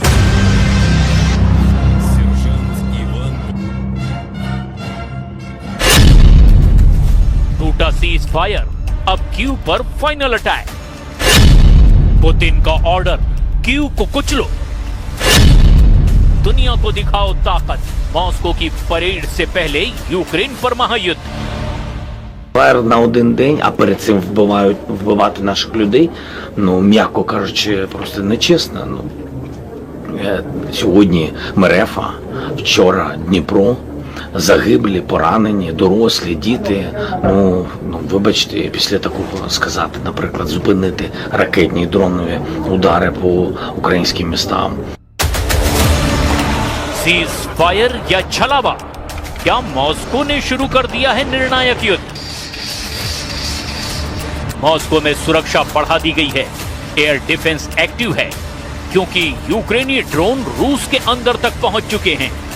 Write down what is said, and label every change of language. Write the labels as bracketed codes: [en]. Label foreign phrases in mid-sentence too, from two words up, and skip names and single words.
[hi] टूटा [en] cease fire, [hi] अब कीव पर [en] final attack. [hi] पुतिन का ऑर्डर, कीव को कुचलो, दुनिया को दिखाओ ताकत। मॉस्को की परेड से पहले यूक्रेन पर महायुद्ध। [uk] Фаєр на один день, а перед цим вбивати наших людей, ну, м'яко кажучи, просто нечесно. Сьогодні Мерефа, вчора Дніпро, загиблі, поранені, дорослі, діти. Ну, вибачте, після такого сказати, наприклад, зупинити ракетні і дронові удари по українським містам. [en] cease fire [hi] या छलावा, क्या मॉस्को ने शुरू कर दिया है निर्णायक युद्ध? मॉस्को में सुरक्षा बढ़ा दी गई है, [en] air defense active [hi] है, क्योंकि यूक्रेनी ड्रोन रूस के अंदर तक पहुंच चुके हैं।